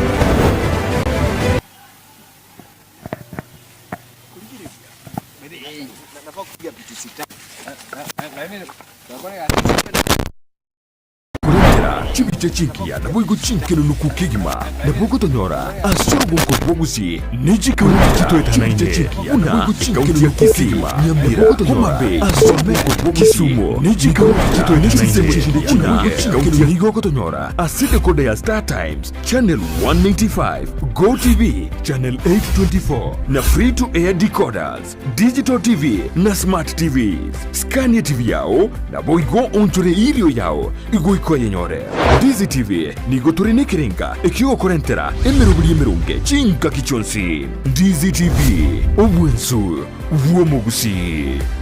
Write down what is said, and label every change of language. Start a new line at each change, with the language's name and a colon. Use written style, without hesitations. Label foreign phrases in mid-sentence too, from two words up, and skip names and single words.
Gusii: Chibiche chinkia na boigo chinkelo nukukigima na bogo tonyora asyogo nkobogusi nijika chitoeta chibiche una boigo chinkelo nukukigima nyambira homabe asome Kisumu nijika chitoeta chibiche una chinkelo nigo tonyora aside kode ya Star Times channel 195 Go TV channel 824 na
English: free to air decoders digital TV
Gusii: na
English: smart TVs
Gusii: Scania TV yao na boigo onchore irio yao igo yenyore Ndizi TV nigo turine kirenga ekigo korentera emerunge chinka kichonsi Ndizi TV obwensu vuomo Gusii.